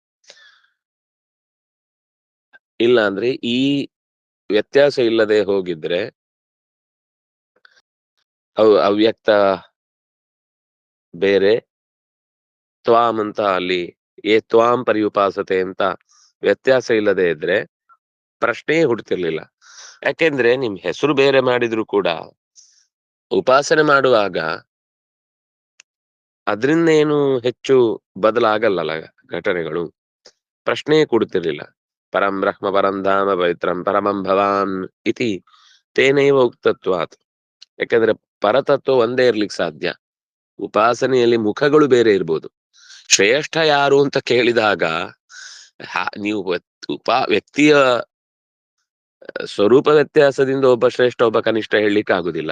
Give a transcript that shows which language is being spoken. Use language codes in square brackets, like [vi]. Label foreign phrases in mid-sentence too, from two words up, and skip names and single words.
[kn] ಇಲ್ಲ ಅಂದ್ರೆ ಈ ವ್ಯತ್ಯಾಸ ಇಲ್ಲದೆ ಹೋಗಿದ್ರೆ ಅವ್ಯಕ್ತ ಬೇರೆ, ತ್ವಾಂ ಅಂತ ಅಲ್ಲಿ [sa] ತ್ವಾಂ ಪರ್ಯುಪಾಸತೆ [kn] ಅಂತ ವ್ಯತ್ಯಾಸ ಇಲ್ಲದೆ ಇದ್ರೆ ಪ್ರಶ್ನೆಯೇ ಹುಡ್ತಿರ್ಲಿಲ್ಲ. ಯಾಕೆಂದ್ರೆ ನಿಮ್ ಹೆಸರು ಬೇರೆ ಮಾಡಿದ್ರು ಕೂಡ ಉಪಾಸನೆ ಮಾಡುವಾಗ ಅದ್ರಿಂದ ಏನು ಹೆಚ್ಚು ಬದಲಾಗಲ್ಲ ಘಟನೆಗಳು. ಪ್ರಶ್ನೆಯೇ ಕೊಡುತ್ತಿರ್ಲಿಲ್ಲ. [sa] ಪರಂ ಬ್ರಹ್ಮ ಪರಂ ಧಾಮ ಪವಿತ್ರಂ ಪರಮಂ ಭವಾನ್ ಇತಿ ತೇನೈವ ಉಕ್ತತ್ವಾತ್. [kn] ಯಾಕಂದ್ರೆ ಪರತತ್ವ ಒಂದೇ ಇರ್ಲಿಕ್ಕೆ ಸಾಧ್ಯ, ಉಪಾಸನೆಯಲ್ಲಿ ಮುಖಗಳು ಬೇರೆ ಇರ್ಬೋದು. ಶ್ರೇಷ್ಠ ಯಾರು ಅಂತ ಕೇಳಿದಾಗ ನೀವು ವ್ಯಕ್ತಿಯ ಸ್ವರೂಪ ವ್ಯತ್ಯಾಸದಿಂದ ಒಬ್ಬ ಶ್ರೇಷ್ಠ ಒಬ್ಬ ಕನಿಷ್ಠ ಹೇಳಲಿಕ್ಕೆ ಆಗುದಿಲ್ಲ.